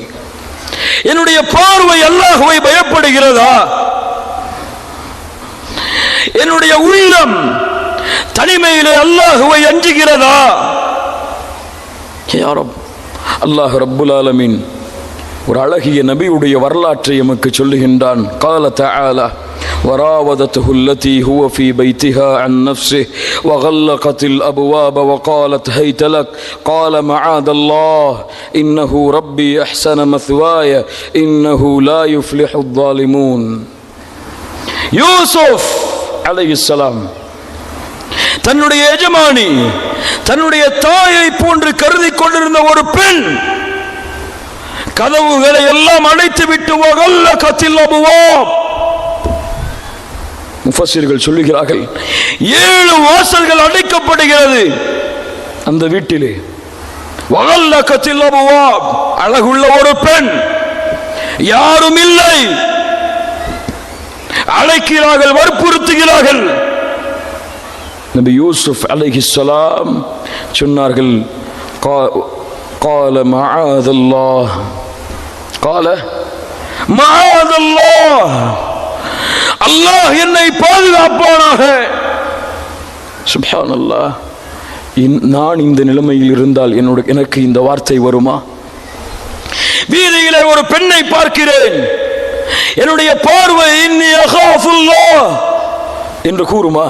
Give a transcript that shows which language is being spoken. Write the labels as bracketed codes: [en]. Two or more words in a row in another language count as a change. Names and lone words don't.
[ta] என்னுடைய பார்வை அல்லாஹ்வை பயப்படுகிறதா? என்னுடைய உள்ளம் தனிமையிலே அல்லாஹ்வை அஞ்சுகிறதா? [ar] الله رب العالمين [ta] ஒரு அழகிய நபியுடைய வரலாற்றை எமக்கு சொல்லுகின்றான். [ar] قال تعالى وراودته التي هو في بيتها عن نفسه وغلقت الأبواب وقالت هيت لك قال معاذ الله إنه ربي أحسن مثواي إنه لا يفلح الظالمون. [ta] யூசுப் அலைஹிஸ்ஸலாம் தன்னுடைய எஜமானி, தன்னுடைய தாயை போன்று கருதி கொண்டிருந்த ஒரு பெண் கதவுகளை எல்லாம் அடைத்து விட்டு [ar] وغلقت الأبواب, [ta] முஃபஸ்ஸிர்கள் சொல்லுகிறார்கள் 7 வாசல்கள் அடைக்கப்படுகிறது அந்த வீட்டிலே. [ar] وغلقت الأبواب, [ta] அழகுள்ள ஒரு பெண், யாரும் இல்லை. அழைக்கிறார்கள், வற்புறுத்துகிறார்கள். நபி யூசுப் அலைஹிஸ்ஸலாம் சொன்னார்கள் [ar] قال معاذ الله قال معاذ الله, [ta] அல்லாஹ் என்னை பாதுகாப்பானாக. சுப்ஹானல்லாஹ், நான் இந்த நிலைமையில் இருந்தால் எனக்கு இந்த வார்த்தை வருமா? வீதியிலே ஒரு பெண்ணை பார்க்கிறேன், என்னுடைய பார்வை [ar] إني أخاف الله [ta] என்று கூறுமா?